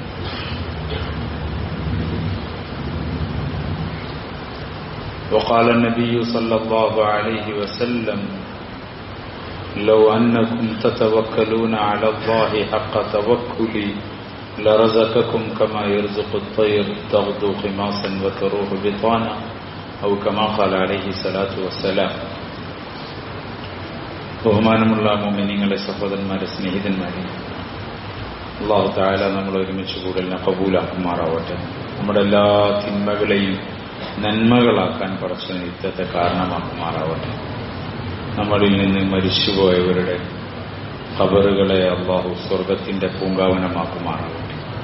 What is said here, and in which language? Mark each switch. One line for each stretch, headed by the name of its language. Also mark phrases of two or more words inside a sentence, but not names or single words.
Arabic: وقال النبي صلى الله عليه وسلم: لو أنكم تتوكلون على الله حق توكله لرزقكم كما يرزق الطير تغدو خماصا وتروح بطانا أو كما قال عليه الصلاة والسلام.
Malayalam: ബഹുമാനമുള്ള മുഅ്മിനീങ്ങളെ, സഹോദരന്മാരെ, സ്നേഹിതന്മാരെ, അല്ലാഹു തആല നമ്മൾ ഒരുമിച്ച് കൂടലിനെ കബൂലാക്കുമാറാവട്ടെ. നമ്മുടെ എല്ലാ തിന്മകളെയും നന്മകളാക്കാൻ പടച്ചവൻ യുദ്ധത്തെ കാരണമാക്കുമാറാവട്ടെ. നമ്മളിൽ നിന്ന് മരിച്ചുപോയവരുടെ ഖബറുകളെ അല്ലാഹു സ്വർഗത്തിന്റെ പൂങ്കാവനമാക്കുമാറാവട്ടെ.